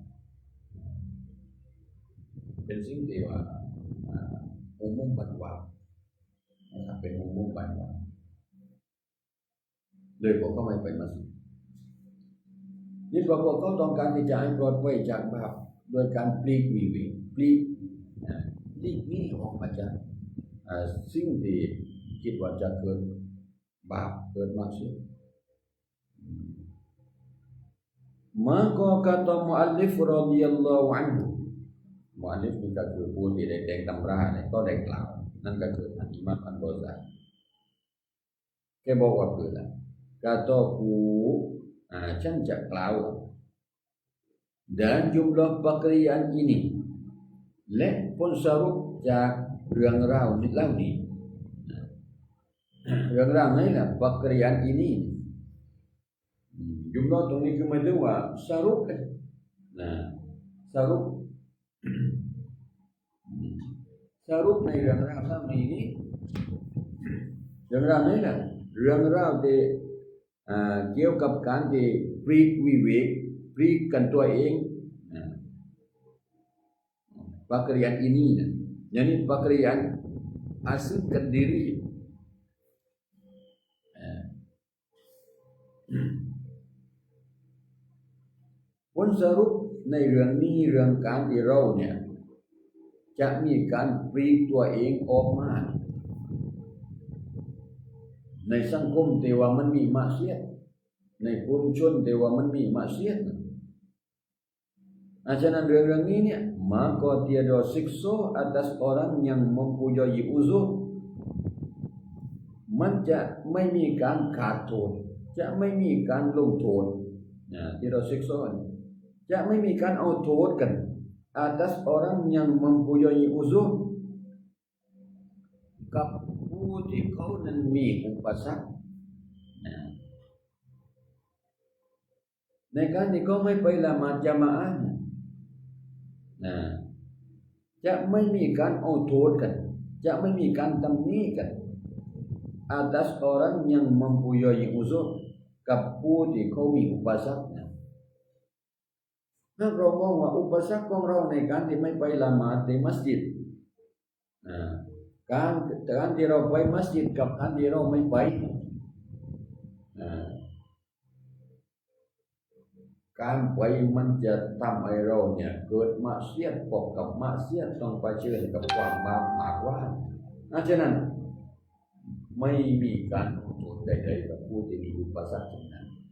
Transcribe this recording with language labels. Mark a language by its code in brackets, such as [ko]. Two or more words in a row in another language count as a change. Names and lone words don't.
[th] เป็นสิ่งที่ว่ามุมบันวานะครับเป็นมุมบันวาเลยพวกเขาไม่ไปมัสยิดนี่พวกเขาต้องการที่จะให้ปลอดภัยจากบาปโดยการปลีกห นีออกมาจากสิ่งที่คิดว่าจะเกิดบาปเกิดมา [ms] syrik maka kata muallif [ar] رضي الله عنه [th] muallif นี่ก็คือผู้ที่ได้แต่งตำราเนี่ยก็ได้กล่าวนั่นก็คือท่านอิหม่ามอัลบอซารีแกบอกว่าคืออะไรkatakuฉันจะกล่าว [ms] dan jumlah pakaian ini [th] และผลสรุปจากเรื่องราวเหล่านี้ เรื่องราวนี้แหละ [ms] pakaian ini jumlah [th] ตรงนี้คือหมายถึงว่าสรุปสรุปในเรื่องราวเหล่านี้เรื่องราวนี้แหละเรื่องราวที่เกี่ยวกับการที่ปลีกวิเวกปลีกกันตัวเอง [ms] pakaian ini yakni pakaian asingkan diri [th] ผลสรุปในเรื่องนี้เรื่องการที่เราเนี่ยจะมีการปลีกตัวเองออกมา ในสังคมที่ว่ามันมีมาเสียดในชุมชนที่ว่ามันมีมาเสียดฉะนั้นเรื่องนี้เนี่ย [ms] maka tiada siksa atas orang yang mempunyai uzur [th] มันจะไม่มีการขาดโทษจะไม่มีการลงโทษ [ms] tiada siksa [th] จะไม่มีการเอาโทษกัน [ms] atas orang yang mempunyai uzur [th] กับผู้ที่เขานั้นมีอุปสรรคในการที่เขาไม่ไปละหมาดญะมาอะห์จะไม่มีการเอาโทษกันจะไม่มีการตำหนิกัน [ms] atas orang yang mempunyai uzur [th] กับผู้ที่เขามีอุปสรรค ถ้าเรามองว่าอุปสรรคของเราในการที่ไม่ไปละหมาดในมัสยิดการที่เราไปมัสยิดกับการที่เราไม่ไปการไปมันจะทำให้เราเนี่ยเกิดมาเสียดพบกับมาเสียดต้องเผชิญกับความบาปหากว่าฉะนั้นไม่มีการลงโทษใดๆกับผู้ที่มีอุปสรรคตรงนั้น